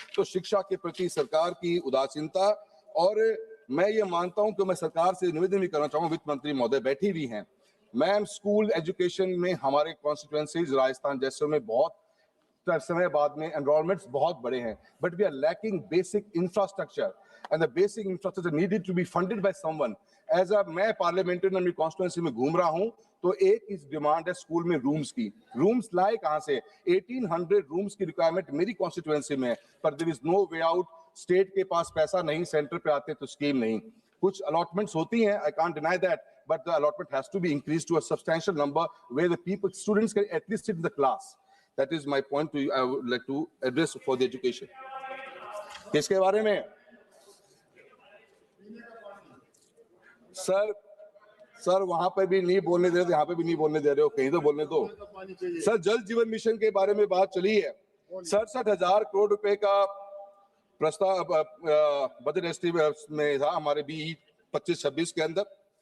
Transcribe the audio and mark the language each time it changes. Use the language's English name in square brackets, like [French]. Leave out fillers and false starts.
[Hindi] तो शिक्षा के प्रति सरकार की उदासीनता, और मैं ये मानता हूं कि मैं सरकार से निवेदन भी करना चाहूंगा, वित्त मंत्री महोदय बैठी हुई हैं, मैम, स्कूल एजुकेशन में हमारे कॉन्स्टिट्यूएंसीज राजस्थान जैसे में बहुत समय बाद में एनरोलमेंट्स बहुत बड़े हैं, [English] But we are lacking basic infrastructure, and the basic infrastructure needed to be funded by someone. [Hindi] As a मैं पार्लियामेंट्री अपनी कॉन्स्टिट्यूएंसी में घूम रहा हूं, तो एक इस डिमांड है स्कूल में रूम्स की। रूम्स लाए कहां से? 1800 रूम्स की रिक्वायरमेंट मेरी कॉन्स्टिट्यूएंसी में, पर [English] There is no way out. [Hindi] State के पास पैसा नहीं, सेंटर पे आते तो स्कीम नहीं। कुछ अलॉटमेंट्स होती हैं, [English] I can't deny that, but the allotment has to be increased to a substantial number where the students can at least sit in the class. That is my point to you. I would like to address for the education. [Hindi] इसके बारे में sir वहां पे भी नहीं बोलने दे रहे, यहाँ पे भी नहीं बोलने दे रहे हो, कहीं तो बोलने दो। सर, जल जीवन मिशन के बारे में बात चली है। 67,000 करोड़ रुपए का प्रस्ताव बजट एस्टिमेट में था हमारे बी 25-26 के अंदर।